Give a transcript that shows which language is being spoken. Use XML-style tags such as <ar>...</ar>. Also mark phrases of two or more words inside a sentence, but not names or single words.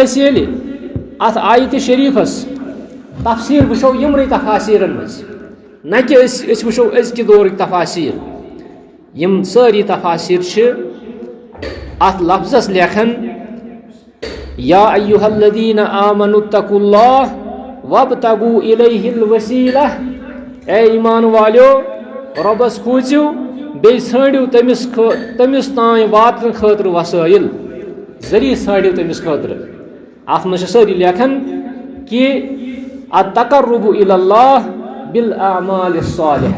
<ks>أسۍ ییٚلہِ اتھ آیتہِ شریٖفس تفسیٖر وٕچھو یِمنٕے تفاسیٖرن منٛز نہ کہ أسۍ وٕچھو أزکہِ دورٕکۍ تفاسیٖر. یِم سٲری تفاسیٖر چھِ اتھ لفظس لیکھان</ks> <ar>یا ایُّہا الذیٖنَ آمنوا اتقوا اللہ وابتغوا الیہ الوسیلہ.</ar> <ks>اے ایمان والیو رۄبس کھوٗژِو بیٚیہِ ژھٲنڈِو تٔمِس تانۍ واتنہٕ خٲطرٕ وسٲیِل ذٔریعہٕ ژھٲنڈِو تٔمِس خٲطرٕ. اتھ منٛز چھِ سٲری لیکھان کہ</ks> <ar>التقرب الی اللہ بالاعمال الصالحہ.</ar>